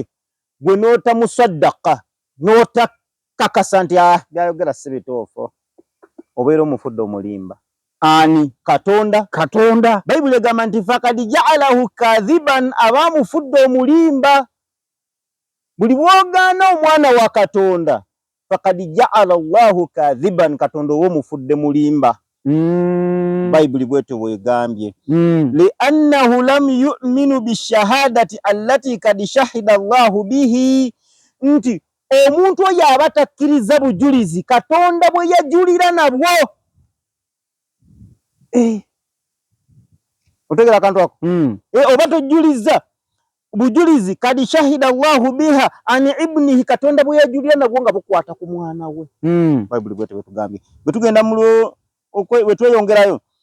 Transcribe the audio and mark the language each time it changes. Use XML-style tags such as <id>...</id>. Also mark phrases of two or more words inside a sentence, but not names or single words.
<lg>gwe n'otamusaddaqa n'otakakasa nti byayogera si bituufu obeera omufudde omulimba ani Katonda Bayibuli egamba nti</lg> <ar>فقد جعله كاذبا</ar> <lg>abamufudde omulimba buli bwogaana omwana wa Katonda</lg> <ar>فقد جعل الله كاذبا</ar> <lg>Katonda omufudde mulimba Bayibuli bwetyo bwegambye</lg> <ar>لأنه لم يؤمن بالشهادة التي قد شهد الله به</ar> <lg>nti omuntu oyo aba takkiriza bujulizi Katonda bwe yajulira nabwo otegera kantu ako oba tojuliza bujulizi</lg> <ar>قد شهد الله بها عن ابنه</ar> <lg>Katonda bwe yajulira nabwo nga bukwata ku mwana we Bayibuli bwetyo bwetugambye bwetugenda mulo wetweyongerayo</lg>